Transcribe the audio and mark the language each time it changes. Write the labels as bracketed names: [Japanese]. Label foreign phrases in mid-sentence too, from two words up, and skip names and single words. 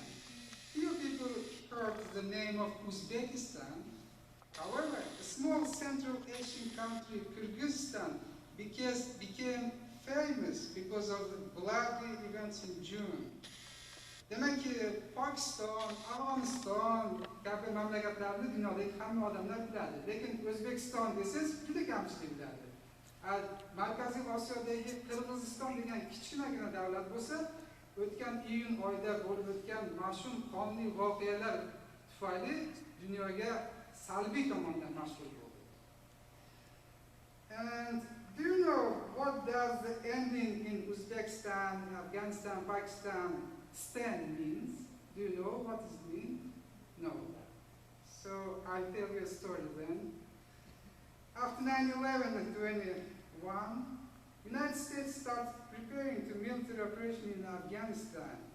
[English] Few people heard the name of Uzbekistan. However, a small Central Asian country, Kyrgyzstan, became famous because of the bloody events in June. [Uzbek] Demek ki Pakistan, Afg'oniston kabi mamlakatlarni dunyodagi hamma odamlar biladi. Lekin O'zbekiston desangiz juda kamchilik biladi. Markaziy Osiyodagi Qirg'iziston degan kichkinagina davlat bo'lsa, o'tgan iyun oyida bo'lib o'tgan mash'um qonli voqealar tufayli dunyoga salbiy tomondan mashhur bo'ldi. [English] And do you know what does the ending in Uzbekistan, Afghanistan, Pakistan stand means? Do you know what it means? No. So I'll tell you a story then. After 9/11 and 21, United States started preparing to military operation in Afghanistan.